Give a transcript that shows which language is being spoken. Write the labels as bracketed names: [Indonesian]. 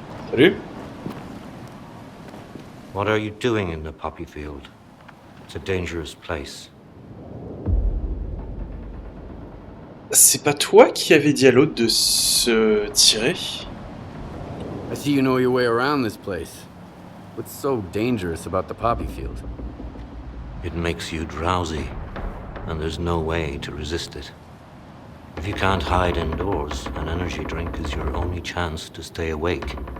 [French] Salut. [English] What are you doing in the poppy field? It's a dangerous place. [French] C'est pas toi qui avais dit à l'autre de se tirer? [English] I see you know your way around this place. What's so dangerous about the poppy field? It makes you drowsy, and there's no way to resist it. If you can't hide indoors, an energy drink is your only chance to stay awake.